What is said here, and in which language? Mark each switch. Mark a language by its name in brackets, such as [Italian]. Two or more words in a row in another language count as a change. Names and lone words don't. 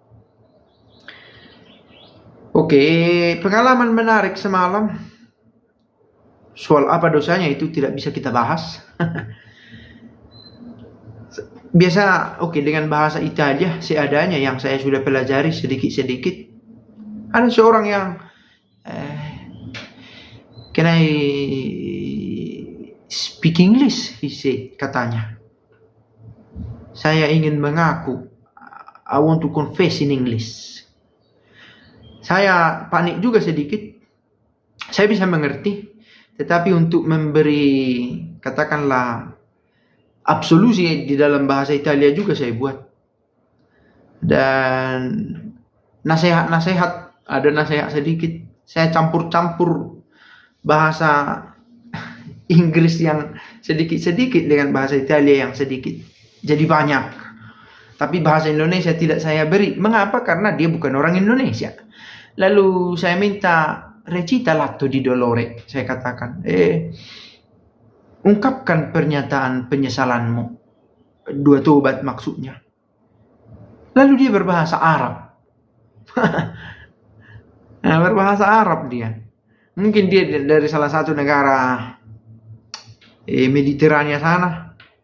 [Indonesian] Oke, pengalaman menarik semalam. Soal apa dosanya itu tidak bisa kita bahas. Biasa, dengan bahasa Italia seadanya yang saya sudah pelajari sedikit-sedikit. Ada seorang yang [English] can I speak English? He said, [Indonesian] katanya. Saya ingin mengaku. [English] I want to confess in English. [Indonesian] Saya panik juga sedikit. Saya bisa mengerti. Tetapi untuk memberi, katakanlah, absolusi di dalam bahasa Italia juga saya buat. Dan nasihat-nasihat, ada nasihat sedikit. Saya campur-campur bahasa Inggris yang sedikit-sedikit dengan bahasa Italia yang sedikit. Jadi banyak. Tapi bahasa Indonesia tidak saya beri. Mengapa? Karena dia bukan orang Indonesia. Lalu saya minta [Italian] recita l'atto di dolore. [Indonesian] Saya katakan, ungkapkan pernyataan penyesalanmu. 2 tobat maksudnya. Lalu dia berbahasa Arab. Berbahasa Arab dia. Mungkin dia dari salah satu negara Mediterania sana.